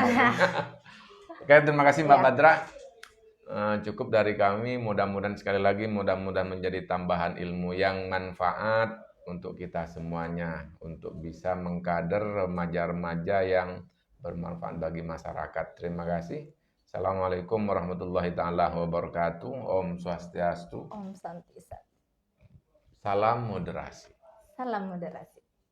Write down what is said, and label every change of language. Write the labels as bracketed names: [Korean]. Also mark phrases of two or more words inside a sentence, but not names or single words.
[Indonesian] Oke, terima kasih Mbak Badra. Cukup dari kami, mudah-mudahan sekali lagi mudah-mudahan menjadi tambahan ilmu yang manfaat untuk kita semuanya, untuk bisa mengkader remaja-remaja yang bermanfaat bagi masyarakat. Terima kasih. [Arabic] السلام عليكم ورحمة الله تعالى وبركاته. [Balinese] Om Swastiastu. [Sanskrit] ॐ शान्ति सत्. [Indonesian] Salam moderasi. Salam moderasi.